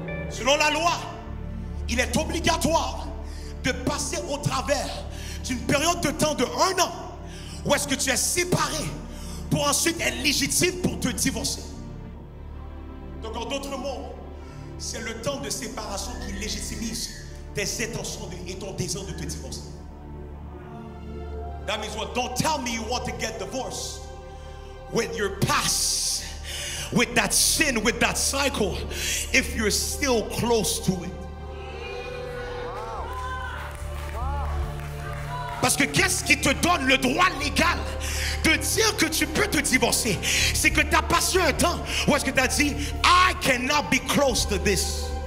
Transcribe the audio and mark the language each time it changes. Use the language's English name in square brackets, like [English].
[French] Selon la loi, il est obligatoire de passer au travers d'une période de temps de 1 an où est-ce que tu es séparé pour ensuite être légitime pour te divorcer. Donc en d'autres mots, c'est le temps de séparation qui légitimise tes intentions et ton désir de te divorcer. [English] That means what? Don't tell me you want to get divorced with your past, with that sin, with that cycle, if you're still close to it. [French] Parce que qu'est-ce qui te donne le droit légal de dire que tu peux te divorcer? C'est que tu as passé un temps où est-ce que tu as dit [English] I cannot be close to this.